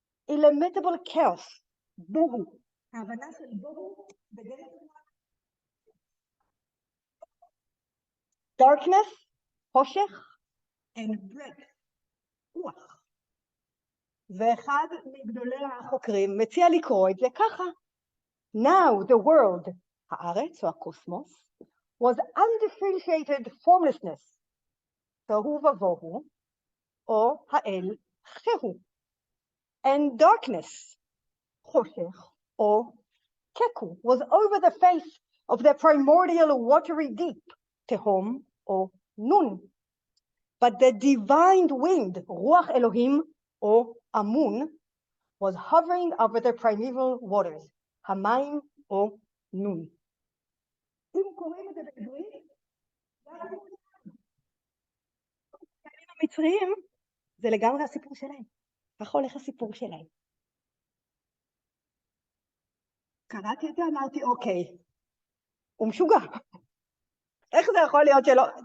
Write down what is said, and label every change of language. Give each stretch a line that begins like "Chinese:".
English: illimitable chaos, בוהו.
Hebrew: ההבנה של בוהו בדרך כלל darkness, חושך,
English: and breath,
Hebrew: רוח. ואחד מגדולי החוקרים מציע לקרוא את זה ככה.
English: Now the world,
Hebrew: הארץ או הקוסמוס,
English: was undifferentiated formlessness,
Hebrew: תוהו ובוהו, או האל חהו,
English: and darkness, חושך,
Hebrew: או קקו,
English: was over the face of the primordial watery deep,
Hebrew: תהום או נון.
English: But the divine wind,
Hebrew: רוח אלוהים או אמון,
English: was hovering over the primeval waters,
Hebrew: המים או נון. אם קוראים את זה בעברית, המצריים זה לגמרי הסיפור שלהם. כך הולך הסיפור שלהם. קראתי את זה, אמרתי, אוקיי, הוא משוגע. איך זה יכול להיות שלא...